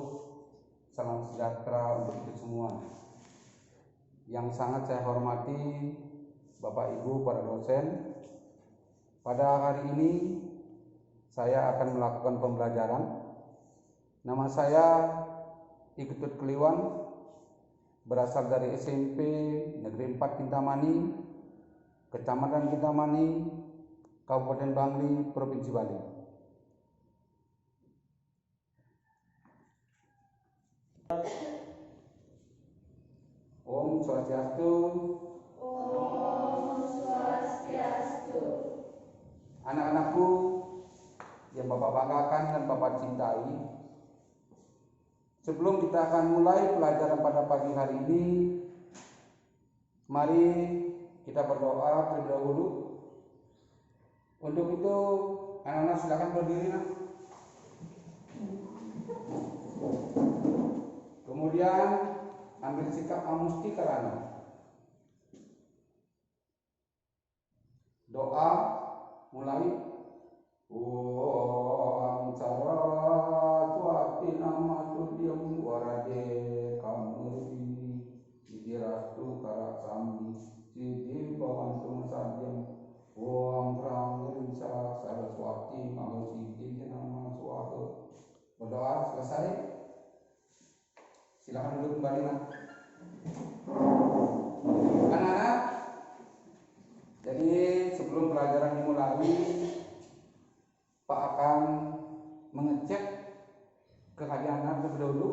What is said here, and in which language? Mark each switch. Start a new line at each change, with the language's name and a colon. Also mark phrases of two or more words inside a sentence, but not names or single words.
Indonesian: Salam sejahtera untuk kita semua. Yang sangat saya hormati Bapak Ibu para dosen. Pada hari ini saya akan melakukan pembelajaran. Nama saya Iketut Kliwon, berasal dari SMP Negeri 4 Kintamani, Kecamatan Kintamani, Kabupaten Bangli, Provinsi Bali.
Balinese: Om Swastiastu. Om Swastiastu.
Indonesian: Anak-anakku yang Bapak banggakan dan Bapak cintai, sebelum kita akan mulai pelajaran pada pagi hari ini, mari kita berdoa terlebih dahulu. Untuk itu, anak-anak silakan berdiri. Kemudian ambil sikap amusti karana. Doa mulai.
Sanskrit: Om Saraswati Namasudhyam Warade Kamuri Idirastu Karasami Siddhi Bhavantum Sadyam. Om Pramurisa Saraswati Mahasiddhi Nama Swaha.
Indonesian: Berdoa selesai. Silakan duduk kembali. Anak-anak, jadi sebelum pelajaran dimulai, Pak akan mengecek kehadiran terlebih dahulu.